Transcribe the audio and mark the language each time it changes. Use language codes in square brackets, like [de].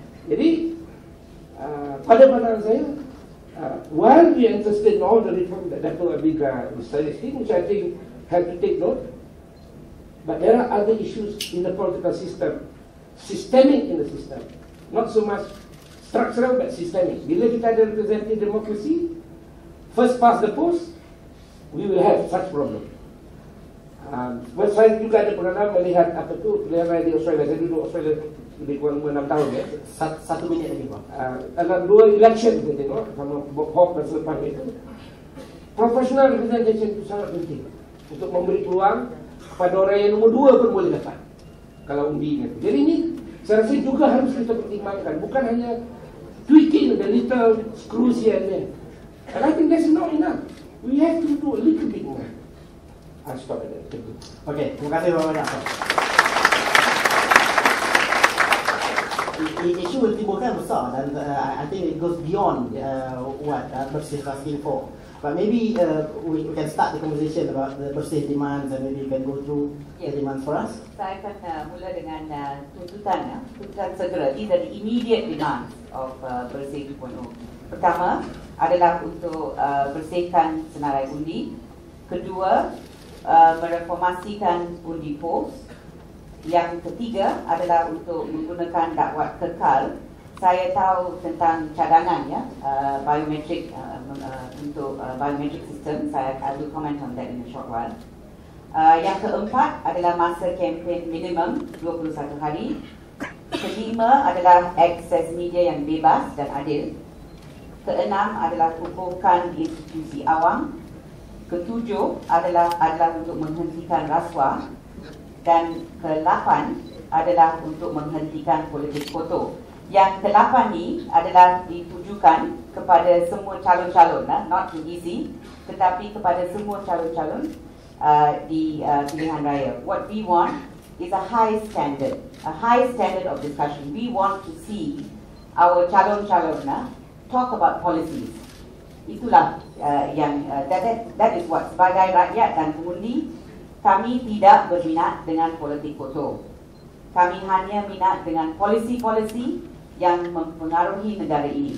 [ms] Jadi, pada pandangan saya, [en] while we are interested in all the reform that Dato' Ambiga is suggesting, which I think have to take note, but there are other issues in the political system, systemic in the system, not so much structural but systemic. [ms] Bila kita ada [en] representative democracy, first past the post, we will have such problem. [ms] Saya juga ada pengalaman melihat apa tu pilihan raya di Australia. Saya duduk Australia lebih kurang 6 tahun ya. Satu minit lagi Pak. Dalam 2 election kita tengok sama Bob Hawke dan selepas itu, [en] professional representation [ms] itu sangat penting untuk memberi peluang kepada orang yang nombor 2 pun boleh dapat kalau undi gitu. Jadi ini saya rasa juga harus kita pertimbangkan, bukan hanya [en] tweaking the little screws here and there. And I think that's not enough. We have to do a little bit more. I'll stop at that. [ms] Okay, terima kasih banyak. Isu yang timbulkan besar dan [en] I think it goes beyond what Bersih is asking for. But maybe we can start the conversation about the Bersih demands and maybe you can go through the demands for us. [ms] Saya akan mula dengan tuntutan segera. [en] These are the immediate demands of Bersih 2.0. [ms] Pertama adalah untuk bersihkan senarai undi. Kedua, mereformasikan undi pos. Yang ketiga adalah untuk menggunakan dakwat kekal. Saya tahu tentang cadangan ya, biometrik untuk biometric system. [en] I will comment on that in a short while. [ms] Yang keempat adalah masa kempen minimum 21 hari. Kelima adalah akses media yang bebas dan adil. Keenam adalah kukuhkan institusi awam. Ketujuh adalah untuk menghentikan rasuah. Dan ke-8 adalah untuk menghentikan politik kotor. Yang ke-8 ni adalah ditujukan kepada semua calon-calon, [en] not to easy, [ms] tetapi kepada semua calon-calon di pilihan raya. [en] What we want is a high standard of discussion. We want to see our calon-calon talk about policies. [ms] Itulah yang [en] that is what [ms] sebagai rakyat dan pengundi kami tidak berminat dengan politik kotor. Kami hanya minat dengan polisi-polisi yang mempengaruhi negara ini.